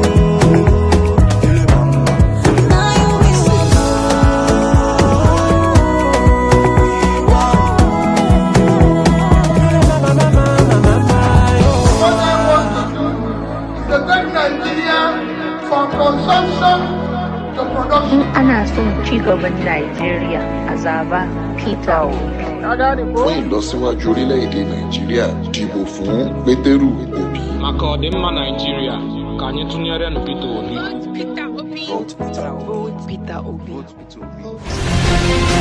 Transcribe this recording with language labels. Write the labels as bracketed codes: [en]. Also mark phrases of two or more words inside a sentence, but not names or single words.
[en] Now you we want to. What I want to do is to take Nigeria from consumption to production. [ha] Ana son ci gaban Najeriya a zaba Peter Obi. [yo] fún ìlọsíwájú orílẹ̀-èdè nàìjíríà dìbò fún pétérù òbí. [ig] maka ọdịmma Naịjirịa ka anyị tụnyere nụ Peter Obi. Peter Obi. [en] Vote Peter Obi.